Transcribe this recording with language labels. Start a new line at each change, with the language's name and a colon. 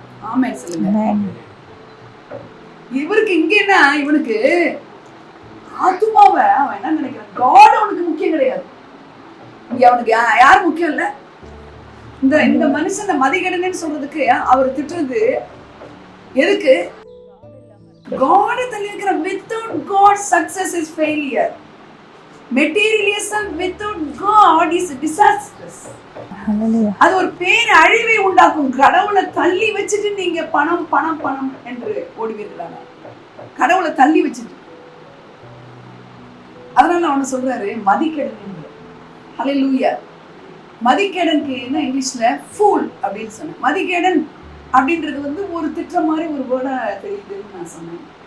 Tamil: ஆமென் சொல்லுங்க. இவருக்கு இங்க என்ன, இவனுக்கு ஆத்துமாவை அவன் என்ன நினைக்கிறான்? காட் அவனுக்கு முக்கியம் கிடையாது. இங்க அவனுக்கு யார் முக்கியம் இல்ல. இந்த மனுஷனை மதிக்கேடன்னு சொல்றதுக்கு அவர் திட்டுறது எதுக்கு? God தள்ளி இருக்கிற.
English: without God success is failure. materialism without God is disastrous.
Tamil: அது ஒரு பேர் அழிவை உண்டாக்கும். கடவுளை தள்ளி வச்சுட்டு நீங்க பணம் பணம் பணம் என்று ஓடுவீர்களாங்க. கடவுளை தள்ளி வச்சுட்டு. அதனால அவனை சொல்றாரு மதிக்கேடன். ஹல்லேலூயா. மதிக்கேடனுக்கு என்ன இங்கிலீஷ்ல ஃபூல் அப்படின்னு சொன்னேன். மதிக்கேடன் அப்படின்றது வந்து ஒரு திட்ட மாதிரி ஒரு வேர்டா தெரியுதுன்னு நான் சொன்னேன்.